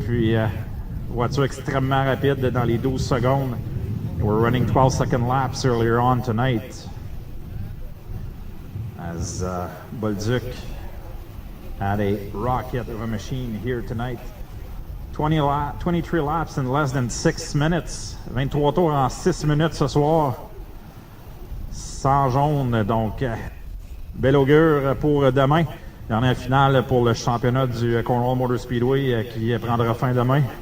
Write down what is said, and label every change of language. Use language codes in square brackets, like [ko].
[fr] Puis, voiture extrêmement rapide dans les 12 secondes. [en] We're running 12-second laps earlier on tonight. As Bolduc had a rocket of a machine here tonight. 23 laps in less than 6 minutes. [fr] 23 tours en 6 minutes ce soir. Sans jaune, donc bel augure pour demain. Dernière finale pour le championnat du Cornwall Motor Speedway qui prendra fin demain.